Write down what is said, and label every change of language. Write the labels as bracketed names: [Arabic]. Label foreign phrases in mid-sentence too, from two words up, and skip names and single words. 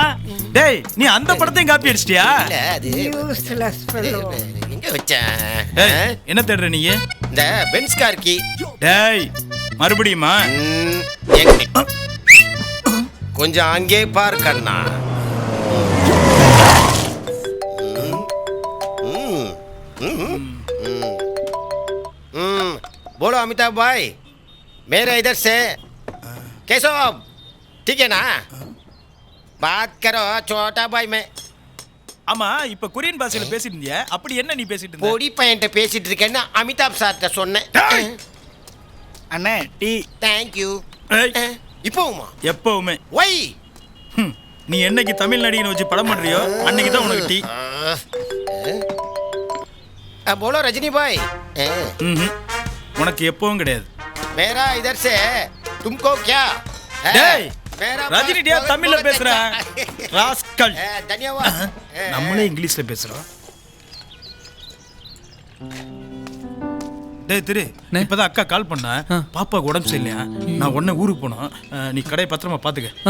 [Tamil] டேய் நீ அந்த படத்தையும் காப்பி அடிச்சிட்டியா? இல்ல, அது [English] useless fellow. [Tamil] எங்க வச்சேன்? டேய் என்ன தேடுற நீ? இந்த பென்ஸ் [English] car key. [Tamil] டேய் மறுபடியுமா? கொஞ்சம் அங்கே பார் கண்ணா. [Hindi] बोलो अमिताभ भाई, मेरा इधर से कैसे हो? ठीक है ना? बात करो छोटा भाई में. [Tamil] ஆமா இப்ப கொரியன் பாஷையில பேசிட்டு இருந்தியா? அப்படி என்ன நீ பேசிட்டு இருந்த? பொடி பையன்ட்ட பேசிட்டு இருக்கேன்னு அமிதாப் சார்ட்ட சொன்னேன். அண்ணே டீ. [English] thank you. [Tamil] இப்போவுமா? எப்பவுமே. வை. நீ என்னைக்கு தமிழ் நடிகனை வச்சு படம் பண்றியோ அன்னைக்கு தான் உனக்கு டீ. [Hindi] बोलो रजनी भाई. [Tamil] உனக்கு எப்பவும் கிடையாது. [Hindi] मेरा इधर से तुमको क्या? [Tamil] டேய் ரஜினி டே தமிழ்ல பேசுற ராஸ்கல். [Hindi] धन्यवाद. [Tamil] நம்மளே இங்கிலீஷ்ல பேசுறோம். டேய் திரு, இப்பதான் அக்கா கால் பண்ணா. பாப்பாக்கு உடம்பு சரியில்லையா? நான் உடனே ஊருக்கு போனோம். நீ கடையை பத்திரமா பாத்துக்க.